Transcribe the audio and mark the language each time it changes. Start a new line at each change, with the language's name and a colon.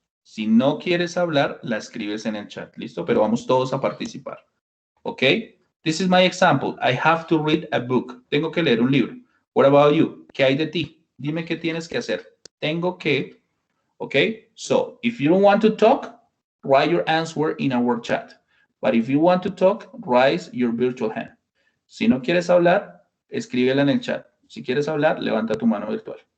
Spanish: Si no quieres hablar, la escribes en el chat. ¿Listo? Pero vamos todos a participar. ¿Ok?
English: This is my example. I have to read a book.
Spanish: Tengo que leer un libro.
English: What about you?
Spanish: ¿Qué hay de ti? Dime qué tienes que hacer. Tengo que. ¿Ok?
English: So, if you don't want to talk, write your answer in our chat. But if you want to talk, raise your virtual hand.
Spanish: Si no quieres hablar, escríbela en el chat. Si quieres hablar, levanta tu mano virtual.